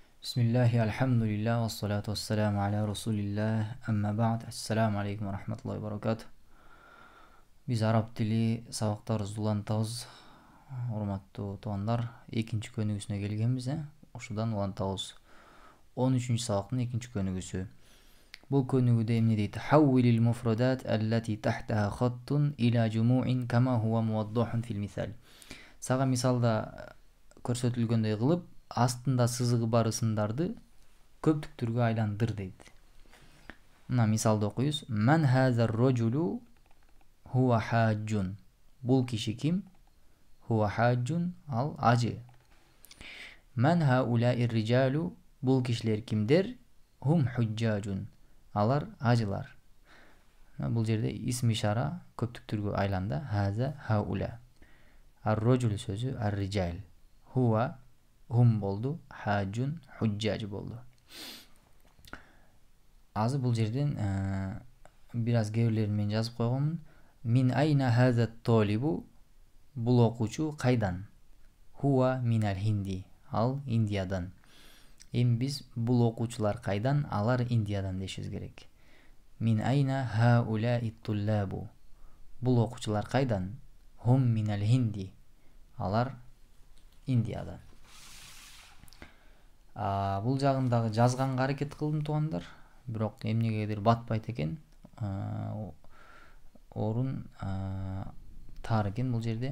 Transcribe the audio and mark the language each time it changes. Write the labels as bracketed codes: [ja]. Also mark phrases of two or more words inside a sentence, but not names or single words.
[ar] بسم الله، الحمد لله، والصلاة والسلام على رسول الله، أما بعد. السلام عليكم ورحمة الله وبركاته. [ky] Biz arab tili сабактарыбызды улантабыз. Урматтуу туугандар, экинчи көнүгүүсүнө келгенбиз. Ушудан улантабыз. 13-чү сабактын экинчи көнүгүүсү. Бул көнүгүүдө эмне дейт? [ar] حوّل المفردات التي تحتها خط إلى جموع كما هو موضّح في المثال. [ky] Сага мисалда көрсөтүлгөндөй кылып, астында сызыгы бар ысымдарды көптүктөргө айландыр дейт. Мына мисалды окуйбуз. [ar] من هذا الرجل هو حاج. [ky] Бул киши ким? [ar] هو حاج, [ky] ал ажы. [ar] من هؤلاء الرجال. [ky] Бул кишилер кимдер? [ar] هم حجاج. [ky] Алар ажылар. Бул жерде исм ишара көптүктөргө айланды. [ar] هذا هؤلاء. [ky] Ар-роджул сөзү ар-риджал. Хуа hum болду, хаджун худжаж болду. Азыр бул жерден бир аз кебирлерин мен жазып койгонмун. [ar] من أين هذا الطالب. [ky] Бул окуучу кайдан? [ar] Хуа минал хинди. Ал Индиядан. [ky] Эми биз бул окуучулар кайдан? Алар Индиядан дешибиз керек. [ar] من أين هؤلاء الطلاب. [ky] Бул окуучулар кайдан? [ar] هم من الهند. [ky] Алар Индиядан. Бул жагын дагы жазганга аракет кылдым туугандар. Бирок эмнегедир батпайт экен. Орун тар экен бул жерде.